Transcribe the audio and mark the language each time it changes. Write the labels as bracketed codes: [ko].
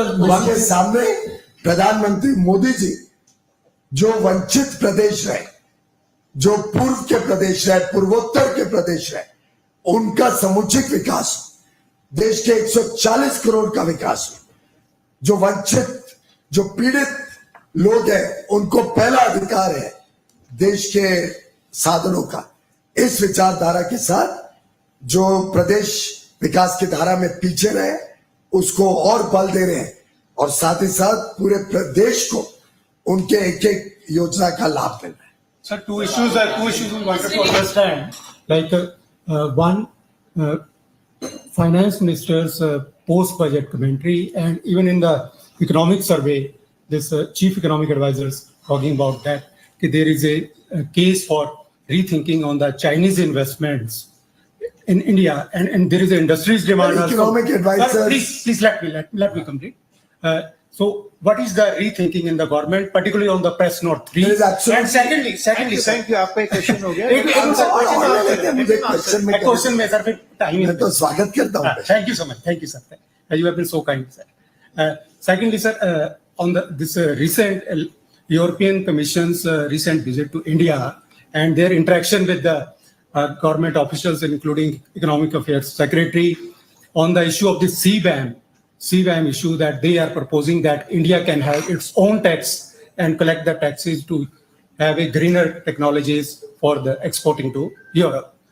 [hi] उसके सामने प्रधानमंत्री मोदी जी जो वंचित प्रदेश रहे, जो पूर्व के प्रदेश रहे, पूर्वोत्तर के प्रदेश रहे, उनका समुचित विकास हो, देश के 140 करोड़ का विकास हो, जो वंचित जो पीड़ित लोग हैं उनको पहला अधिकार है देश के साधनों का। इस विचारधारा के साथ जो प्रदेश विकास की धारा में पीछे रहे उसको और बल दे रहे हैं और साथ ही साथ पूरे प्रदेश को उनके एक एक योजना का लाभ मिल रहा है। [en] Sir, two issues we wanted to understand. Like one, finance minister's post-budget commentary, and even in the economic survey, this chief economic advisors talking about that there is a case for rethinking on the Chinese investments in India, and there is an industry's demand. Economic advisors. Sir, please let me complete. So, what is the rethinking in the government, particularly on the press note 3? There is absolutely. And secondly, sir. Thank you. [hi] आपका question हो गया. एक question में sir फिर time मैं तो स्वागत करता हूँ। [en] Thank you so much. Thank you, sir. You have been so kind, sir. Secondly, sir, on this recent European Commission's recent visit to India and their interaction with the government officials, including Economic Affairs Secretary, on the issue of the CBAM issue, that they are proposing that India can have its own tax and collect the taxes to have a greener technologies for the exporting to Europe.